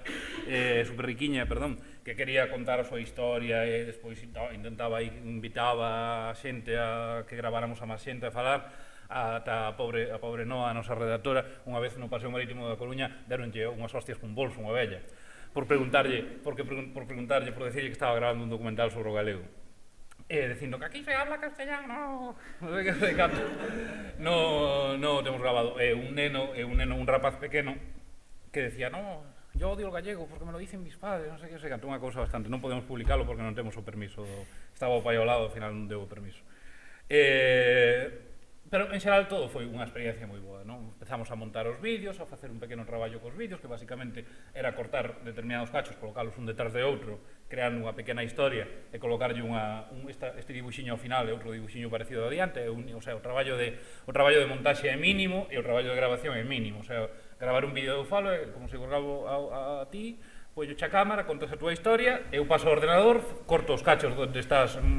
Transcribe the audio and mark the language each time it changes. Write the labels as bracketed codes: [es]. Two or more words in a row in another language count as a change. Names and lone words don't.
[gl] super riquiña, perdón, que quería contar a súa historia e despois invitaba a xente a que graváramos a máis xente a falar, ata a pobre Noa, a nosa redactora, unha vez no Paseo Marítimo da Coruña, deronlle unhas hostias cun bolso, unha vella, por decirlle que estaba grabando un documental sobre o galego. Dicindo que [es] aquí se habla castellano, [gl] no temos grabado. Un rapaz pequeno que decía, [es] no, yo odio el gallego porque me lo dicen mis padres, [gl] non sei que, cantou unha cousa bastante, non podemos publicarlo porque non temos o permiso, estaba o pai ao lado, ao final non deu o permiso. Pero, en xeral, todo foi unha experiencia moi boa, non? Empezamos a montar os vídeos, a facer un pequeno traballo cos vídeos, que basicamente era cortar determinados cachos, colocalos un detrás de outro, creando unha pequena historia e colocarlle este dibuxiño ao final e outro dibuxiño parecido adiante, [es] o sea, [gl] o traballo de montaxe é mínimo e o traballo de grabación é mínimo, [es] o sea, [gl] gravar un vídeo eu falo, como se gravo a ti, pois a cámara, contas a túa historia, eu paso ao ordenador, corto os cachos onde estás